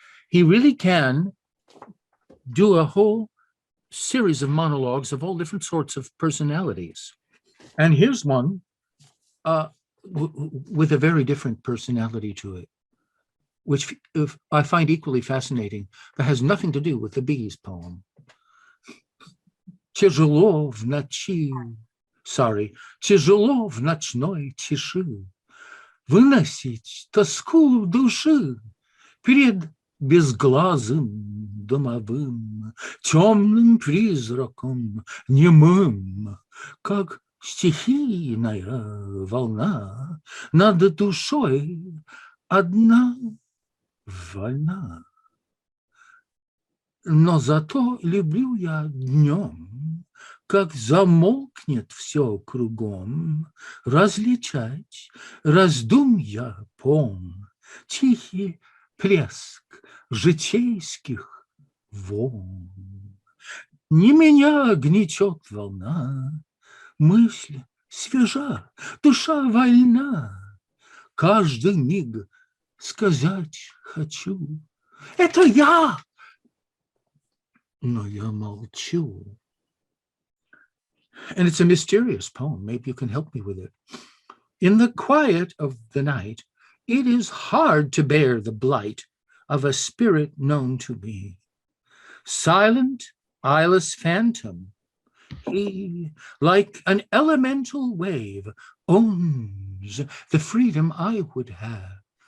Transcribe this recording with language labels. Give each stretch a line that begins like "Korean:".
English: He really can do a whole series of monologues of all different sorts of personalities. And here's one with a very different personality to it, which I find equally fascinating, but has nothing to do with the bees poem.
Russian: тяжело в ночи, тяжело в ночной тиши выносить тоску души перед безглазым домовым, темным призраком немым, как стихийная волна над душой одна вольна. Но зато люблю я днем, как замолкнет все кругом, различать раздумья пом, тихий плеск житейских волн. Не меня гнетет волна, мысль свежа, душа вольна. Каждый миг сказать хочу: это я! Но я молчу.
English: And it's a mysterious poem. Maybe you can help me with it. In the quiet of the night, it is hard to bear the blight of a spirit known to me. Silent, eyeless phantom, he, like an elemental wave, owns the freedom I would have.